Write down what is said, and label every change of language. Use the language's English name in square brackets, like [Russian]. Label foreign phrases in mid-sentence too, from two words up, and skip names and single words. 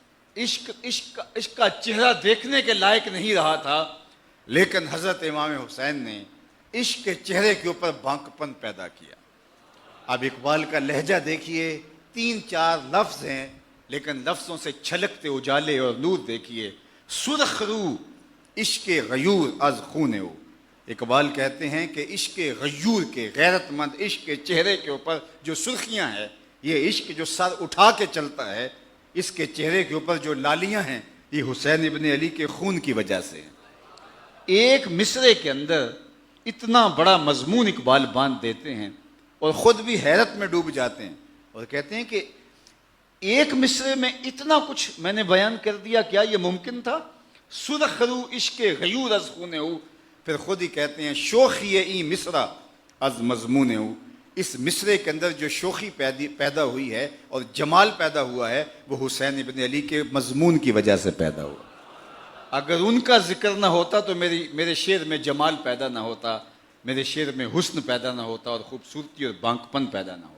[Urdu] عشق کا چہرہ دیکھنے کے لائق نہیں رہا تھا، لیکن حضرت امام حسین نے عشق کے چہرے کے اوپر بانکپن پیدا کیا۔ اب اقبال کا لہجہ دیکھیے، 3-4 لفظ ہیں لیکن لفظوں سے چھلکتے اجالے اور نور دیکھیے۔ [Persian] سرخ رو عشق غیور از خون او۔ [Urdu] اقبال کہتے ہیں کہ عشق غیور کے، غیرت مند عشق کے چہرے کے اوپر جو سرخیاں ہیں، یہ عشق جو سر اٹھا کے چلتا ہے، اس کے چہرے کے اوپر جو لالیاں ہیں، یہ حسین ابن علی کے خون کی وجہ سے ہیں۔ ایک مصرے کے اندر اتنا بڑا مضمون اقبال باندھ دیتے ہیں اور خود بھی حیرت میں ڈوب جاتے ہیں اور کہتے ہیں کہ ایک مصرے میں اتنا کچھ میں نے بیان کر دیا، کیا یہ ممکن تھا؟ [Persian] سرخ رو عشق غیور از خون او، [Urdu] پھر خود ہی کہتے ہیں [Persian] شوخی ای مصرا از مضمون او۔ [Urdu] اس مصرے کے اندر جو شوخی پیدا ہوئی ہے اور جمال پیدا ہوا ہے، وہ حسین ابن علی کے مضمون کی وجہ سے پیدا ہوا۔ اگر ان کا ذکر نہ ہوتا تو میرے شعر میں جمال پیدا نہ ہوتا، میرے شعر میں حسن پیدا نہ ہوتا اور خوبصورتی اور بانکپن پیدا نہ ہوتا۔